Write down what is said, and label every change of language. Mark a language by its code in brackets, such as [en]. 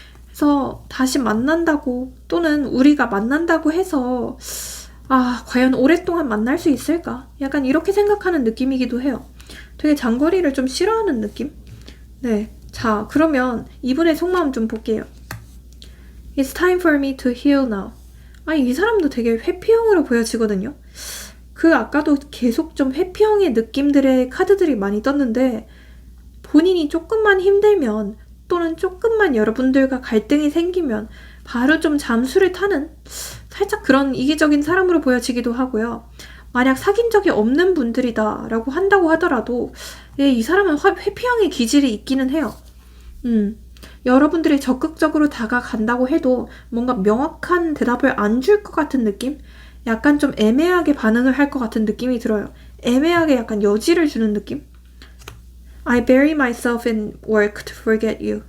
[ko] 그래서 다시 만난다고 또는 우리가 만난다고 해서 과연 오랫동안 만날 수 있을까? 약간 이렇게 생각하는 느낌이기도 해요. 되게 장거리를 좀 싫어하는 느낌? 네. 자, 그러면 이분의 속마음 좀 볼게요. [en] It's time for me to heal now. [ko] 이 사람도 되게 회피형으로 보여지거든요. 그 아까도 계속 좀 회피형의 느낌들의 카드들이 많이 떴는데 본인이 조금만 힘들면 또는 조금만 여러분들과 갈등이 생기면 바로 좀 잠수를 타는 살짝 그런 이기적인 사람으로 보여지기도 하고요. 만약 사귄 적이 없는 분들이다 라고 한다고 하더라도 이 사람은 회피형의 기질이 있기는 해요. 여러분들이 적극적으로 다가간다고 해도 뭔가 명확한 대답을 안 줄 것 같은 느낌? 약간 좀 애매하게 반응을 할 것 같은 느낌이 들어요. 애매하게 약간 여지를 주는 느낌? [en] I bury myself in work to forget you.